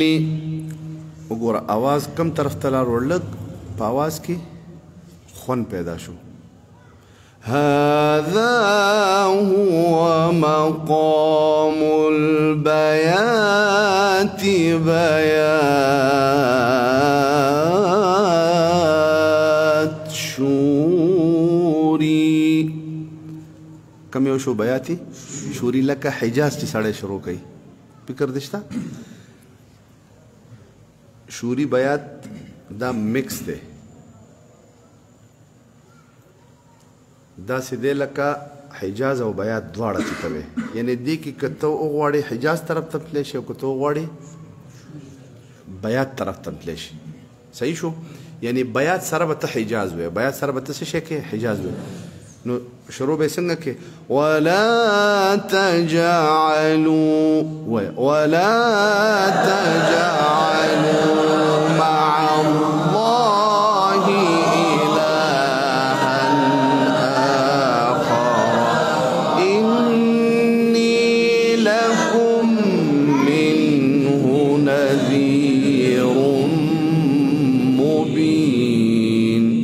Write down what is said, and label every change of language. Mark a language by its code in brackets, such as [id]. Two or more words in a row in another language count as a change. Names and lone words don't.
[ps] وګوره आवाज کم طرف ته لار ورلګ په आवाज کې خون پیدا شو. [ar] هذا هو مقام البيات بيات شوري. [ps] کم یو شو بیاتی شوري لکه حجاز چې سړی شروع کوي. فکر دشته شوري بیات دا مکس دی. دا سیده لکه حجاز او بیات دواړه چې کوي. یعنی دې کې کته وغواړي حجاز طرف ته تللی شي او کته وغواړي بیات طرف ته تللی شي. صحیح شو؟ یعنی بیات سره به ته حجاز وي، بیات سره به ته څه شی کې حجاز وي. نو شروع به څنګه کې [ar] ولا تجعلوا مع الله إلها آخر إني لكم منه نذير مبين.